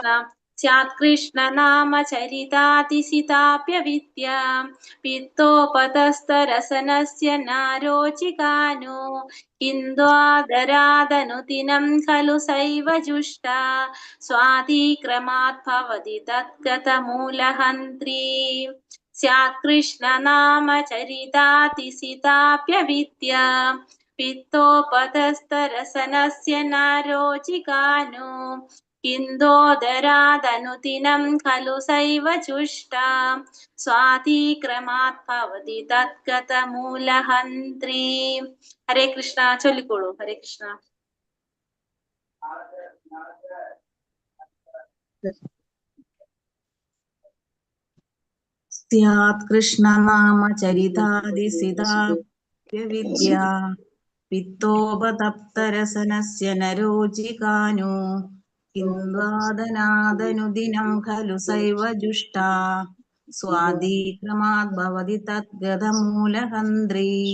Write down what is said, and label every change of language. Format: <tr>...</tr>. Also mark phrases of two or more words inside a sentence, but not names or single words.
<sa>സ്യാത് കൃഷ്ണ നാമ ചരിതാതിസിതാപ്യവിദ്യ പിത്തോപതസ്തരസനസ്യ നാരോചികാനോ ഇന്ദ്വാദരാദനുദിനം ഖലു സൈവ ജുഷ്ട സ്വാതിക്രമാത് ഭവതി തദ്ഗതമൂലഹന്ത്രി. സ്യാത് കൃഷ്ണ നാമ ചരിതാതിസിതാപ്യവിദ്യ പിത്തോപതസ്തരസനസ്യ നാരോചികാനോ ഇन्दोदरादनुदिनं खलु सैव जुष्टा സ്വാതിക്രമാത് ഭവതി തദ്ഗതമൂലഹന്ത്രി. ഹരേ കൃഷ്ണ.</sa> <ml>ചൊല്ലിക്കോളൂ.</ml> <sa>ഹരേ കൃഷ്ണ. സ്യാത് കൃഷ്ണ നാമ ചരിതാതിസിതാപ്യവിദ്യ പിത്തോപതപ്തരസനസ്യ നരോചികാനോ ഇന്ദ്വാദനാദനുദിനം ഖലു സൈവ ജുഷ്ടാ സ്വാതിക്രമാത് ഭവതി തദ്ഗതമൂലഹന്ത്രി.</sa>